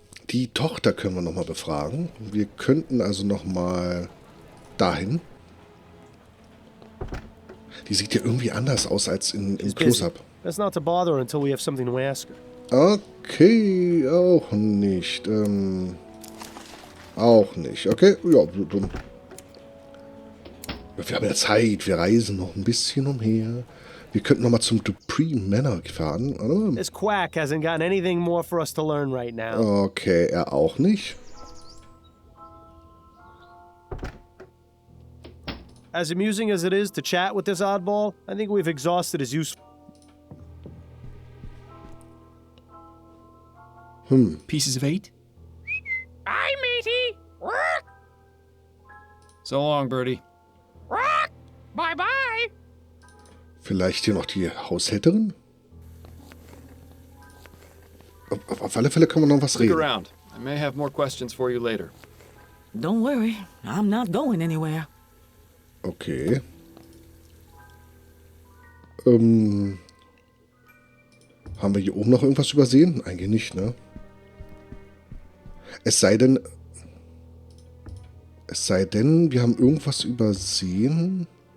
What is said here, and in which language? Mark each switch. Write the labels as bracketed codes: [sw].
[de] Die Tochter können wir nochmal befragen. Wir könnten also nochmal dahin. Die sieht ja irgendwie anders aus als im Close-Up. [en] Best not to bother until we have something to ask her. [de] Okay, auch nicht. Auch nicht. Okay, ja, dumm. Wir haben ja Zeit. Wir reisen noch ein bisschen umher. Wir könnten nochmal zum Dupree Manor fahren, oder? [en] This quack hasn't got anything more for us to learn right now. [de] Okay, er auch nicht. [en] As amusing as it is to chat with this oddball, I think we've exhausted his use. Pieces of 8? Aye, matey. So long, Birdie. Bye-bye. [de] Vielleicht hier noch die Haushälterin? Auf alle Fälle können wir noch was [en] Stick [de] reden. [en] around. I may have more questions for you later. Don't worry, I'm not going anywhere. Okay. [de] Haben wir hier oben noch irgendwas übersehen? Eigentlich nicht, ne? Es sei denn, wir haben irgendwas übersehen.